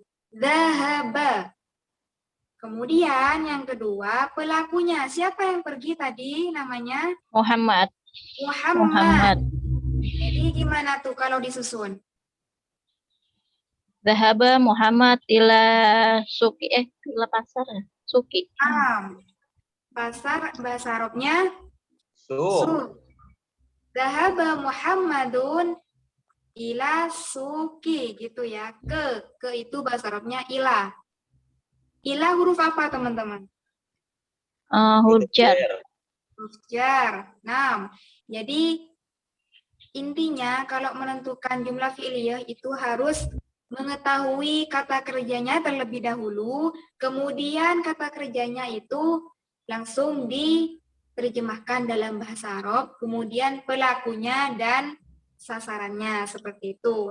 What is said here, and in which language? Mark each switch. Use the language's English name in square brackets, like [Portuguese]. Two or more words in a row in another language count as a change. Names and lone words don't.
[Arabic] Dhahaba. [Indonesian] Kemudian yang kedua, pelakunya. Siapa yang pergi tadi namanya? Muhammad. Muhammad. Jadi gimana tuh kalau disusun? [Arabic] ذهب محمد إلى السوق. Ila pasar. Suki. [Indonesian] Pasar bahasa Arabnya [Arabic] Su. ذهب محمدٌ إلى السوق [Indonesian] gitu ya. Ke itu bahasa Arabnya ila. Ila huruf apa teman-teman? Huruf jar. Huruf jar. Nah, jadi intinya kalau menentukan [Arabic] جملة فعلية [Indonesian] itu harus mengetahui kata kerjanya terlebih dahulu, kemudian kata kerjanya itu langsung diterjemahkan dalam bahasa Arab, kemudian pelakunya dan sasarannya seperti itu.